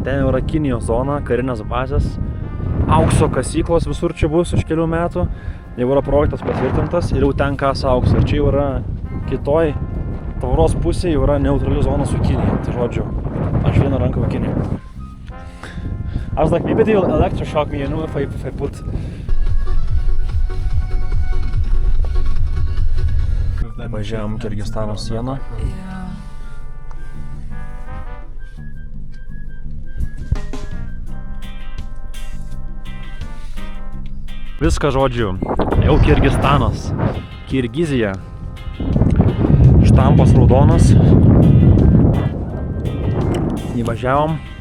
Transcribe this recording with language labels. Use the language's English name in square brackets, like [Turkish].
[Lithuanian] Ten yra Kinijos zona, karinės bazės, aukso kasyklos visur čia bus už kelių metų. Jau yra projektas patvirtintas ir jau ten kasa auksą. Ir čia jau yra kitoj tvoros pusėje jau yra neutrali zona su Kinija. Tai žodžiu, aš vieną ranką į Kiniją. [English] I was like, maybe they'll electroshock me, you know, if I put... [Lithuanian] Važiavom Kirgizstano sieną. Viską žodžiu, jau Kirgizstanas, Kirgizija, štampas raudonas, įvažiavom.